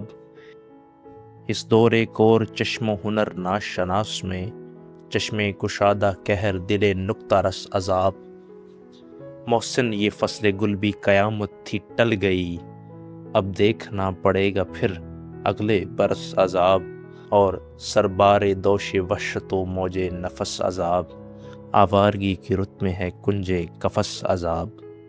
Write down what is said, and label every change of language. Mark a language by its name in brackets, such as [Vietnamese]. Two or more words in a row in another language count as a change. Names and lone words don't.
[Urdu] اس دور کور چشم و ہنر ناشناس میں، چشم کشادہ کہر دل نکتہ رس عذاب۔ محسن یہ فصل گل بھی قیامت تھی ٹل گئی، اب دیکھنا پڑے گا پھر اگلے برس عذاب۔ اور سربار دوش وحشت و موج نفس عذاب، آوارگی کی رت میں ہے کنجے قفس عذاب۔